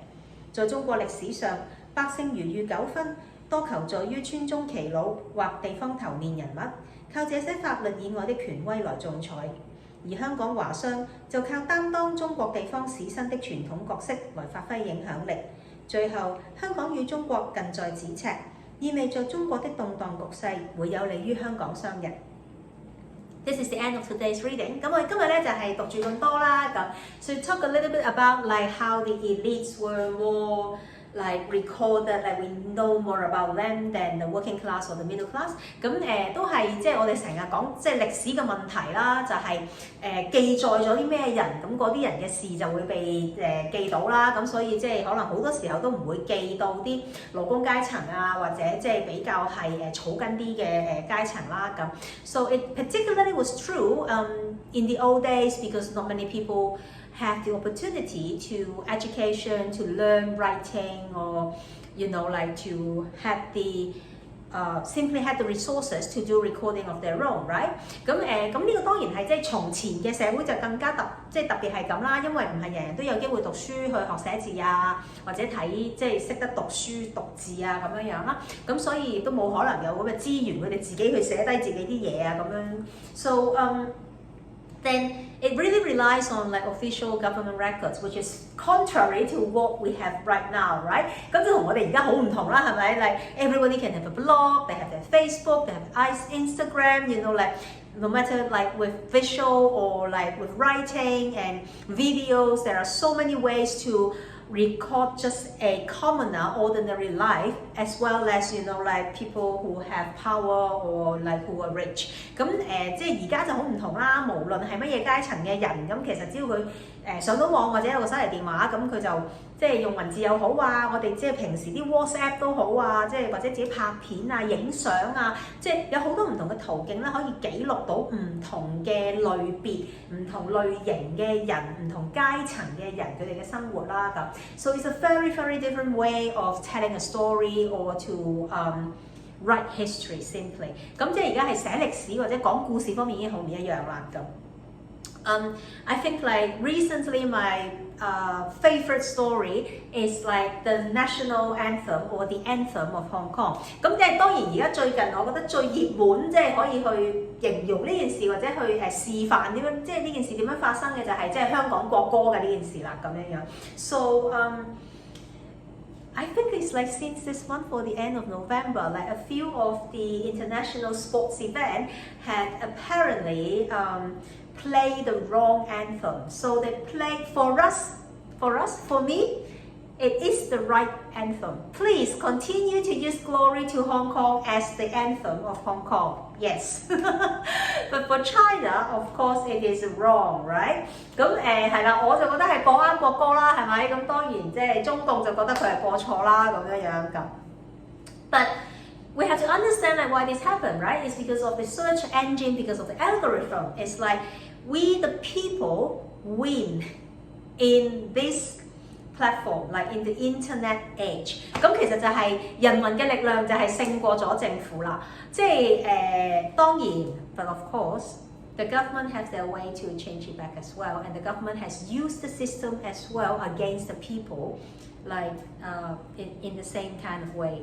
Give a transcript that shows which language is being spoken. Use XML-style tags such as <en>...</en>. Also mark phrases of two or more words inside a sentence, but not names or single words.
<yue>在中國歷史上，百姓如遇糾紛，多求助於村中耆老或地方頭面人物，靠這些法律以外的權威來仲裁。而香港華商就靠擔當中國地方士紳的傳統角色來發揮影響力。最後，香港與中國近在咫尺，意味着中國的動盪局勢會有利於香港商人。</yue> <en>This is the end of today's reading。</en> <yue>咁我哋今日咧就係讀住咁多啦。</yue> <en>咁 so talk a little bit about like how the elites were more like recorded, like we know more about them than the working class or the middle class。</en> <yue>咁都係即係我哋成日講即係歷史嘅問題啦，就係記載咗啲咩人，咁嗰啲人嘅事就會被記到啦。咁所以即係可能好多時候都唔會記到啲勞工階層啊，或者即係比較係草根啲嘅階層啦。</yue> <en>咁 so it particularly was true in the old days because not many people have the opportunity to education, to learn writing, or like to have the simply had the resources to do recording of their own, right？</en> <yue>咁呢個當然係即係從前嘅社會就更加特別係咁啦，因為唔係人人都有機會讀書去學寫字啊，或者睇即係識得讀書讀字啊咁樣樣啦。咁所以亦都冇可能有咁嘅資源，佢哋自己去寫低自己啲嘢啊咁樣。</yue> <en>So then it really relies on like official government records, which is contrary to what we have right now, right?</en> <yue>咁就同我哋而家好唔同啦，係咪</yue> <en>？Like everybody can have a blog, they have their Facebook, they have Instagram, like no matter like with visual or like with writing and videos, there are so many ways to record just a commoner ordinary life as well as like people who have power or like who are rich。</en> <yue>咁即係而家就好唔同啦，無論係乜嘢階層嘅人，咁其實只要佢上到網或者有個手提電話，咁佢就即係用文字又好啊，我哋即係平時啲 WhatsApp 都好啊，即係或者自己拍片啊、影相啊，即係有好多唔同嘅途徑咧，可以記錄到唔同嘅類別、唔同類型嘅人、唔同階層嘅人佢哋嘅生活啦咁。</yue> <en>So it's a very very different way of telling a story or to write history simply。</en> <yue>咁即係而家係寫歷史或者講故事方面已經好唔一樣啦咁。</yue> <en>I think like recently my favorite story is like the national anthem or the anthem of Hong Kong。</en> <yue>咁即係當然而家最近我覺得最熱門，即係可以去形容呢件事或者去示範點樣，即係呢件事點樣發生嘅就係即係香港國歌嘅呢件事啦咁樣樣。</yue> <en>So I think it's like since this month or the end of November, like a few of the international sports events had apparently play the wrong anthem. So they played for me, it is the right anthem. Please continue to use Glory to Hong Kong as the anthem of Hong Kong. Yes. But for China, of course, it is wrong, right?</en> <yue>咁係啦，我就覺得係播啱國歌啦，係咪？咁當然即係中共就覺得佢係播錯啦咁樣樣咁。</yue> <en>But we have to understand like why this happened, right? It's because of the search engine, because of the algorithm. It's like we the people win in this platform, like in the internet age。</en> <yue>咁其實就係人民嘅力量就係勝過咗政府啦。即係當然</yue> <en>，but of course the government has their way to change it back as well, and the government has used the system as well against the people like in the same kind of way。</en>